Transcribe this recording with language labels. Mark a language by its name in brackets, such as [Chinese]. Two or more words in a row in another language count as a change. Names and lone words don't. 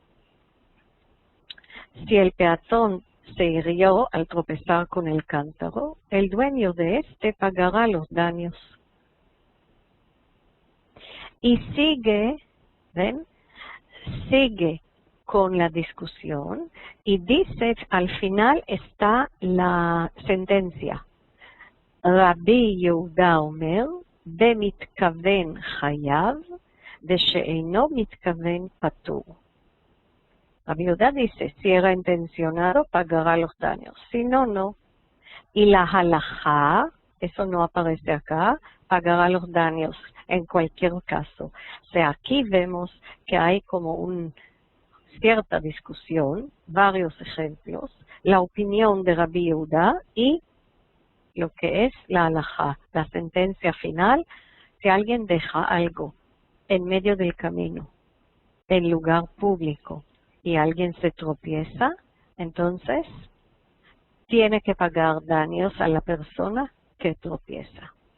[Spanish] Si el peatón se hirió al tropezar con el cántaro, el dueño de este pagará los daños. Y sigue, ¿ven? Sigue con la discusión y dice, al final está la sentencia. [Hebrew] רבי יהודה אומר, במתכוון חייב, ושאינו מתכוון פטור. [Spanish] Rabbi Yehuda dice, si era intencionado, pagará los daños. Si no, no. Y la halajá, eso no aparece acá, pagará los daños en cualquier caso. O sea, aquí vemos que hay como cierta discusión, varios ejemplos, la opinión de Rabbi Yehuda y lo que es la halajá, la sentencia final, si alguien deja algo en medio del camino, en lugar público, y alguien se tropieza, entonces tiene que pagar daños a la persona que tropieza.